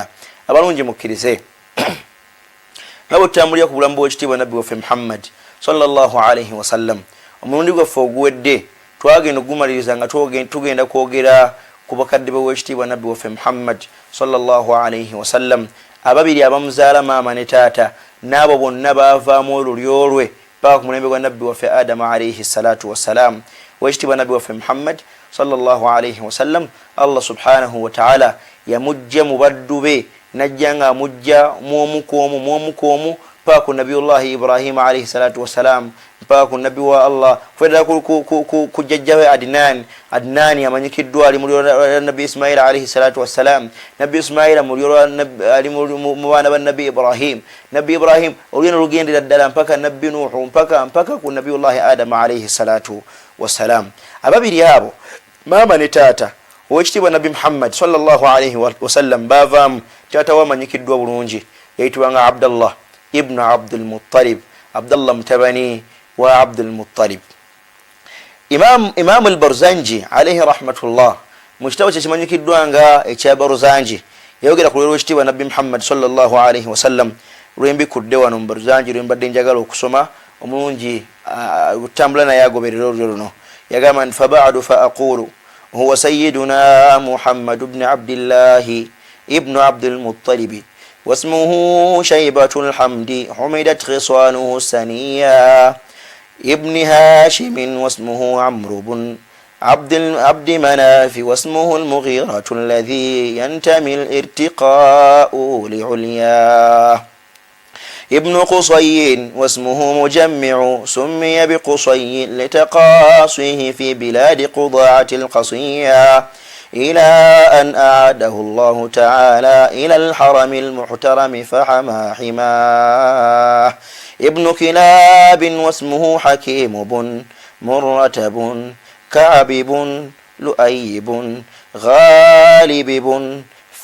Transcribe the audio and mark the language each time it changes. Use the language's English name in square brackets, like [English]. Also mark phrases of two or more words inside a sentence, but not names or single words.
[Ganda] abalungi mukkirize nga bwe tutambulira ku bulamu bw'ekitiibwa nabbi waffe Muhammad [Arabic] صلى الله عليه وسلم, [Ganda] omulundi gwaffe oguwedde twagenda okugumaliriza nga tugenda kwogera ku bakadde b'ekitiibwa nabbi waffe Muhammad [Arabic] صلى الله عليه وسلم, [Ganda] ababiri abamuzaala maama ne taata, n'abo bonna baavaamu olulyo lwe paka ku mulembe gwa nabbi waffe Adamu [Arabic] عليه الصلاة والسلام. [Ganda] ow'ekitiibwa nabbi waffe Muhammad [Arabic] صلى الله عليه وسلم, الله سبحانه وتعالى [Ganda] yamujja mu baddu be, najja nga amujja mw'omu paka ku nabiyullahi Ibrahim [Arabic] عليه الصلاة والسلام, [Ganda] mpaka ku nabbi wa Allah kwedda ku jjajjawe Adnan amanyikiddwa ali mu lyo nabbi Ismail [Arabic] عليه الصلاة والسلام, [Ganda] nabbi Ismail ali mu baana ba nabbi Ibrahim, nabbi Ibrahim olugendo lugendera ddala mpaka nabbi Nuhu mpaka ku nabiyullahi Adam [Arabic] عليه الصلاة والسلام. [Ganda] ababiri abo maama ne taata ow'ekitiibwa nabbi Muhammad [Arabic] صلى الله عليه وسلم [Ganda] baavaamu taata wamanyikiddwa bulungi yayitibwanga Abdallah ibnu Abdul Muttalib, Abdallah mutabani wa Abdul Muttalib. Imam al-Barzanji [Arabic] عليه رحمة الله [Ganda] mu kitabo kye kimanyikiddwa nga ekya Barzanji yayogera ku lw'ekitiibwa nabbi Muhammad [Arabic] صلى الله عليه وسلم, [Ganda] lwembikudde wano mu Barzanji lwembadde njagala okusoma omulungi utambula naye agoberera olulyo luno. yagamba nti [Arabic] فبعد فأقول هو سيدنا محمد بن عبد الله بن عبد المطلب واسمه شيبة الحمد حمدت خصانه سنيا ابن هاشم واسمه عمرو بن عبد مناف واسمه المغيرة الذي ينتمي الارتقاء لعليا ابن قصي واسمه مجمع سمي بقصي لتقاصيه في بلاد قضاعة القصية إلى أن أعاده الله تعالى إلى الحرم المحترم فحما حماه ابن كلاب واسمه حكيم بن مرتب كعب بن لؤي بن غالب بن